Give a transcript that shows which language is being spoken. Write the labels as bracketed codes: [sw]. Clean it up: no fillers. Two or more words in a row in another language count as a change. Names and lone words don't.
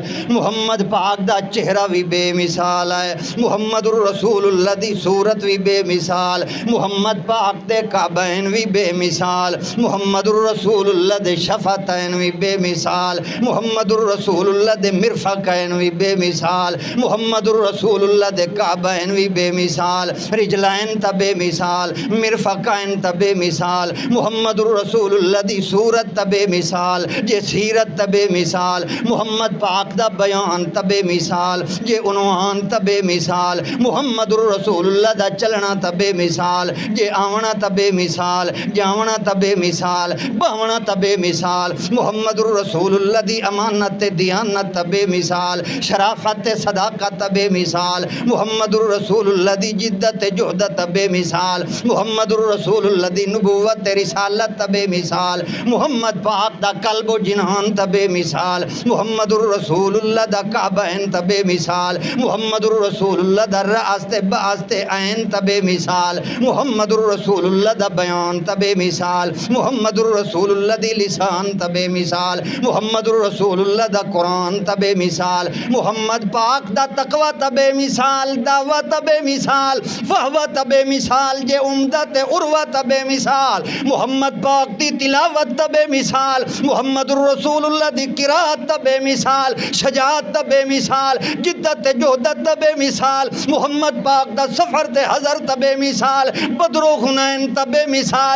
[pa] محمد پاک دا چہرہ بھی بے مثال ہے، محمد الرسول اللہ دی صورت بھی بے مثال، محمد پاک دے کعبین بھی بے مثال، محمد الرسول اللہ دے شفتین بھی بے مثال، محمد الرسول اللہ دے مرفقین بھی بے مثال، محمد الرسول اللہ دے کعبین بھی بے مثال، رجلین تا بے مثال، مرفقین تا بے مثال، محمد الرسول اللہ دی صورت تا بے مثال، جے سیرت تا بے مثال، محمد پاک دا بیان تا بے مثال، جے عنوان تا بے مثال، محمد الرسول اللہ دا چلنا تا بے مثال، جے آونا تا بے مثال، جاونا تا بے مثال، باونا تا بے مثال، محمد الرسول اللہ دی امانت دیانت تا بے مثال، شرافت صداقت تا بے مثال، محمد الرسول اللہ دی جدت جہدت بے مثال، محمد الرسول اللہ دی نبوت رسالت بے مثال، محمد پاک دا قلب و جنان بے مثال، محمد الرسول اللہ دا کعبین بے مثال، محمد الرسول اللہ دا راست باست عین بے مثال، محمد الرسول اللہ دا بیان بے مثال، محمد الرسول اللہ دی لسان بے مثال، محمد الرسول اللہ دا قرآن بے مثال، محمد پاک دا تقوی بے مثال، دعوت بے مثال، فہوت بے مثال، جے عمدت عروت بے مثال، محمد پاک دی تلاوت بے مثال، محمد الرسول اللہ دی قرات بے مثال، شجاعت بے مثال، جدت جہدت بے مثال، محمد پاک دا سفر تے حضر بے مثال، بدر و حنین بے مثال،